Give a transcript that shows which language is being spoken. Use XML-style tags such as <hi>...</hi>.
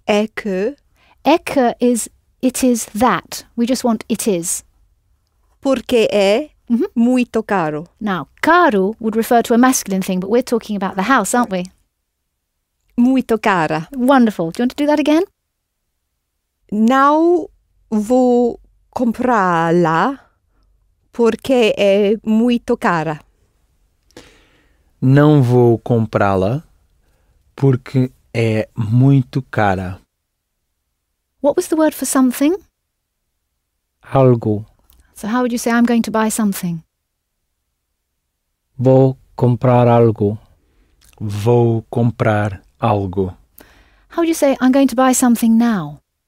<pt>é que.</pt> <en>É is it is that. We just want it is.</en> <pt>Porque é muito caro.</pt> <en>Now, caro would refer to a masculine thing, but we're talking about the house, aren't we?</en> <pt>Muito cara.</pt> <en>Wonderful. Do you want to do that again?</en> <pt>Não vou comprá-la porque é muito cara. Não vou comprá-la porque é muito cara.</pt> <en>What was the word for something?</en> <pt>Algo.</pt> <en>So how would you say, I'm going to buy something?</en> <pt>Vou comprar algo. Vou comprar algo.</pt> <en>How would you say, I'm going to buy something now?</en>